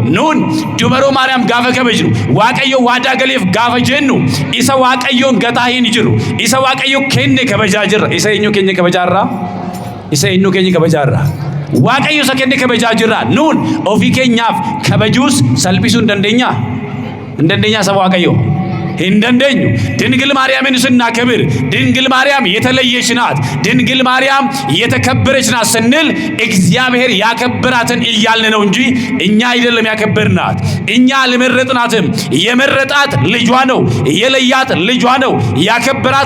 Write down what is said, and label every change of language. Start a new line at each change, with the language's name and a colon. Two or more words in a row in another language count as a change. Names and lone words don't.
Oromo: Nuun dubaroo Maariyaam gaafa kabajnu, Waaqayyo waadaa galeef gaafa jennu, isa Waaqayyoon gataa hin jiru. Isa Waaqayyo kenne kabajaa jirra. Isa eenyu keenya kabajaarraa? Isa eenyu keenya kabajaarraa? Waaqayyo isa kenne kabajaa jirra. Nuun ofii keenyaaf kabajuus salphisuu hin dandeenya? Hin dandeenya saba Waaqayyo? hin dandeenyu።
Amharic: ድንግል ማርያምን ስናከብር ድንግል ማርያም የተለየች ናት፣ ድንግል ማርያም የተከበረች ናት ስንል እግዚአብሔር ያከበራትን እያልን ነው እንጂ እኛ አይደለም ያከበርናት። እኛ አልመረጥናትም። የመረጣት ልጇ ነው፣ የለያት ልጇ ነው፣ ያከበራት